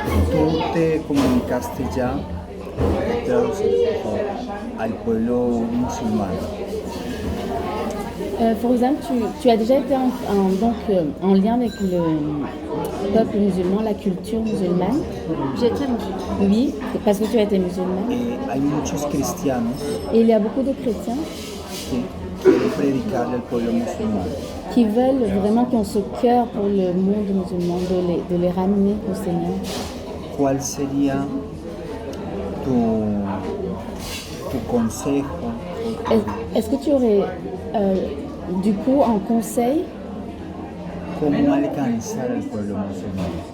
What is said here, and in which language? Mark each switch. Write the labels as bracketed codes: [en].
[es] Tú te comunicaste ya, traducir, por favor, al pueblo musulmán. [fr] Fawzan, tu as déjà été donc, en lien avec le peuple musulman, la culture musulmane? J'étais musulmane. Oui, parce que tu as été musulmane. [es] Hay muchos cristianos [fr] Et il y a beaucoup de chrétiens [es] que quieren predicarle al pueblo musulmán. [fr] qui veulent vraiment, qui ont ce cœur pour le monde musulman, de les ramener au Seigneur. [es] ¿Cuál sería tu consejo? [fr] Est-ce que tu aurais du coup un conseil [es] ¿Cómo alcanzar al pueblo musulmán?